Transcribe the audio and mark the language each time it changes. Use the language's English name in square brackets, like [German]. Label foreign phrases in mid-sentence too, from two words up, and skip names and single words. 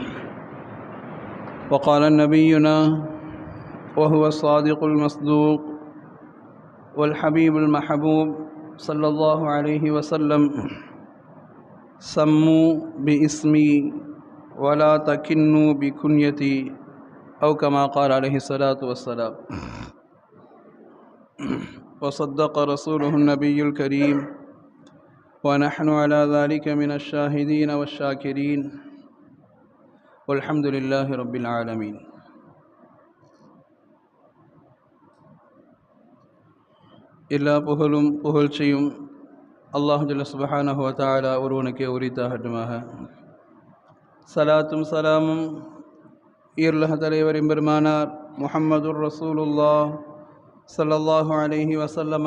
[Arabic] وقال نبينا وهو الصادق المصدوق والحبيب المحبوب صلى الله عليه وسلم: سموا باسمي ولا تكنوا بكنيتي، أو كما قال عليه الصلاة والسلام. وصدق رسوله النبي الكريم، ونحن على ذلك من الشاهدين والشاكرين، والحمد لله رب العالمين. [Tamil] எல்லா புகழும் புகழ்ச்சியும் அல்லாஹ் [Arabic] جل سبحانه وتعالى [Tamil] ஒருவனுக்கே உரித்தாகட்டுமாக. சலாத்தும் சலாமும் ஈருலக தலைவர் எம்பெருமானார் [Arabic] محمد رسول الله صلى الله عليه وسلم